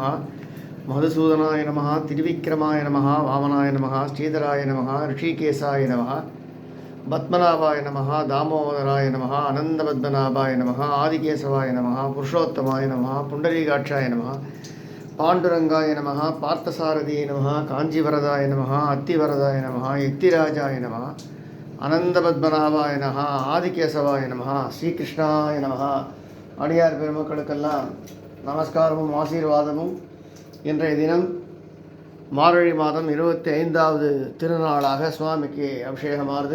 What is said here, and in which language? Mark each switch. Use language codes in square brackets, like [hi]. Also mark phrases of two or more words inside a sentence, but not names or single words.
[sa] मधुसूदनाय नमः त्रिविक्रमाय नमः वामनाय नमः श्रीधराय नमः ऋषिकेशाय नमः पद्मनाभाय नमः दामोदराय नमः आनंदपद्मनाभाय नमः आदिकेशवाय नमः पुरुषोत्तमाय नमः पुंडरीकाक्षाय नमः पाण्डुरंगाय नमः पार्थसारथिये नमः काञ्चीवरदाय नमः अत्तिवरदाय नमः युक्तिराजाय नमः अनन्तपद्मनाभाय नमः आदिकेशवाय नमः श्रीकृष्णाय नमः. [ta] அடியார் பெருமக்களுக்கெல்லாம் நமஸ்காரமும் ஆசீர்வாதமும். இன்றைய தினம் மார்கழி மாதம் 25வது திருநாளாக சுவாமிக்கு அபிஷேகமாகுது.